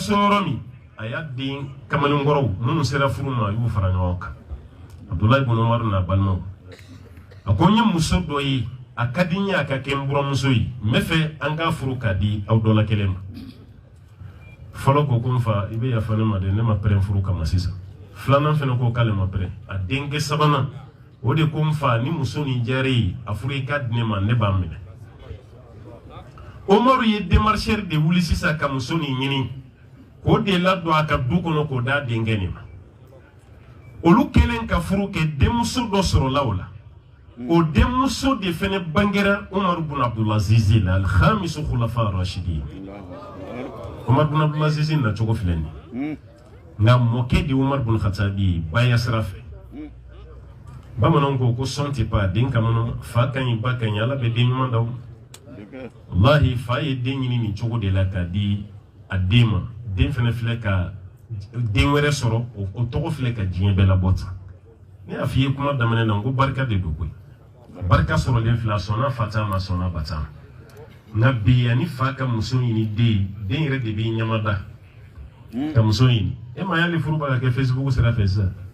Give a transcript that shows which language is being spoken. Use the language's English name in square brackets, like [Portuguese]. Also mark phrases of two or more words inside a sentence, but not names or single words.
[Bambara] so yɔrɔ min a y'a den kamalenkɔrɔw minnu sera furu ma a y'u fara ɲɔgɔn kan Abdulayi ibn Umaru n'a balimaw a ko n ye muso dɔ ye a ka di n ye a ka kɛ n buramuso ye n bɛ fɛ an k'a furu k'a di aw dɔ la kelen ma fɔlɔ ko ko n fa i bɛ yafa ne ma dɛ ne ma pɛrɛn furu kama sisan filanan fana ko k'ale ma pɛrɛn a denkɛ sabanan o de ko n fa ni muso nin diyara ye a furu i ka di ne ma ne b'a minɛ Umaru ye démarcheur de wuli sisan ka muso nin ɲini k'o de ladon a ka du kɔnɔ k'o d'a denkɛ nin ma olu kɛlen ka furu kɛ denmuso dɔ sɔrɔla o la o denmuso de fana bangera Umar bin Abdulaziz la [Arabic] الخامس خلفاء راشدين [Bambara] Umar bin Abdulaziz na cogo filɛ nin nka mɔkɛ de Umar bin Khattabi baya sira fɛ bamananw ko sɔn tɛ pan den kama fa ka ɲi ba ka ɲi ala bɛ den ɲuman d'aw wallahi fa ye den ɲini nin cogo de la k'a di a den ma den fana filɛ ka den wɛrɛ sɔrɔ o tɔgɔ filɛ ka diɲɛ bɛɛ labɔ tan ne y'a f'i ye kuma daminɛ na n ko barika de don koyi barika sɔrɔlen filɛ a sɔnna fa ta ma a sɔnna ba ta ma nka bi yanni fa ka muso ɲini den yɛrɛ de b'i ɲamada ka muso ɲini e ma y'ale furu b'a ka kɛ Facebook sira fɛ sisan